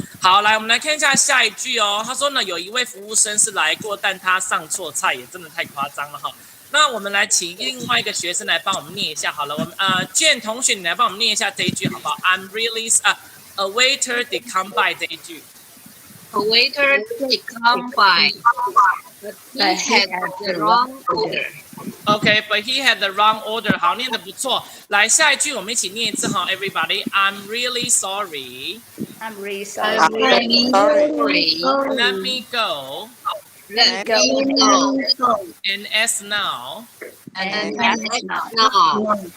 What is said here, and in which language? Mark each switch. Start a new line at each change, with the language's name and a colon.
Chinese: 好，来，我们来看一下下一句哦。他说呢，有一位服务生是来过，但他上错菜，也真的太夸张了哈。那我们来请另外一个学生来帮我们念一下好了。我们Jane 同学，你来帮我们念一下这一句好不好 ？
English: I'm really a waiter did come by
Chinese: 这一句。
English: A waiter did come by, but he had the wrong order. Okay, but he had the wrong order.
Chinese: 好，念得不错。来，下一句我们一起念一次哈 ，Everybody.
English: I'm really sorry. I'm really sorry. Let me go. Let me go. And as now. And now.